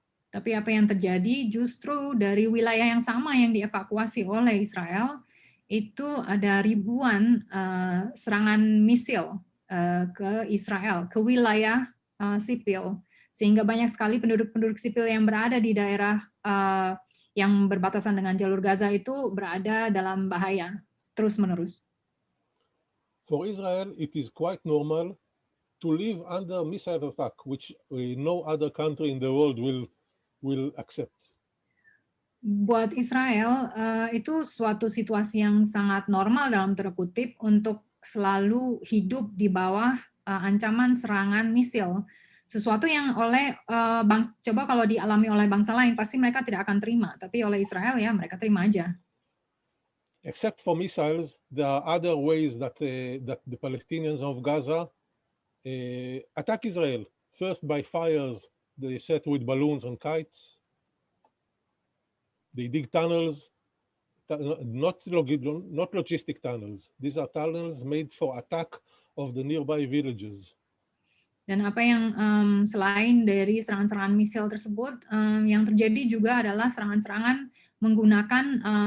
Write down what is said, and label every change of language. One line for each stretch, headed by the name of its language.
Indonesian: Tapi apa yang terjadi justru dari wilayah yang sama yang dievakuasi oleh Israel itu ada ribuan serangan misil ke Israel, ke wilayah sipil, sehingga banyak sekali penduduk-penduduk sipil yang berada di daerah yang berbatasan dengan jalur Gaza itu berada dalam bahaya terus-menerus.
English: For Israel, it is quite normal to live under missile attack, which no other country in the world will accept.
Indonesian: Buat Israel, itu suatu situasi yang sangat normal dalam tanda kutip untuk selalu hidup di bawah ancaman serangan misil. Sesuatu yang coba kalau dialami oleh bangsa lain, pasti mereka tidak akan terima. Tapi oleh Israel ya mereka terima aja.
English: Except for missiles, there are other ways that the Palestinians of Gaza attack Israel, first by fires they set with balloons and kites. They dig tunnels, not logistic tunnels. These are tunnels made for attack of the nearby villages.
Indonesian: Dan apa yang selain dari serangan-serangan misil tersebut, yang terjadi juga adalah serangan-serangan menggunakan